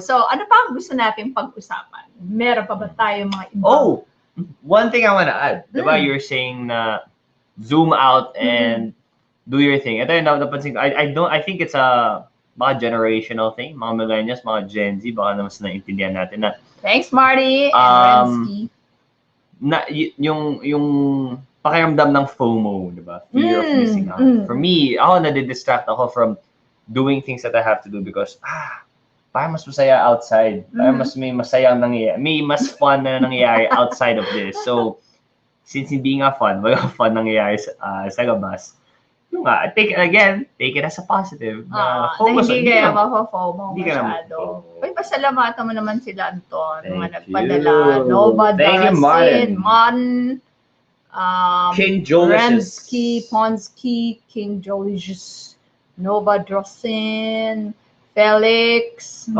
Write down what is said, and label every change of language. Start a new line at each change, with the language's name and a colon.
Filipino: So, ano pa ang gusto natin pag-usapan? Meron pa ba tayo mga iba? Oh!
English: One thing I want to add, diba, you're saying na zoom out and do your thing.
Filipino: Ito yung napansin ko.
English: I think it's a mga generational thing.
Filipino: Mga millennials, mga Gen Z, baka naman sa naintindihan natin na.
English: Thanks, Marty and Rensky.
Filipino: Na, yung pakiramdam ng FOMO, diba?
English: Fear of missing out. For me, ako nadidistract ako from doing things that I have to do because,
Filipino: parang mas masaya
English: outside.
Filipino: Parang mas may masayang nangyayari. May mas fun na nangyayari outside of this. So, since hindi nga fun, wala fun nangyayari sa labas. Yung nga, take it as a positive.
English: Focus
Filipino: hindi kaya mapa-FOMO masyado. Uy, pasalamatan mo naman sila, Anton. Mga nagpadala. Nova Darasin, King Jolicious. Rensky, Ponsky, King Jolicious, Nova Drosin, Felix,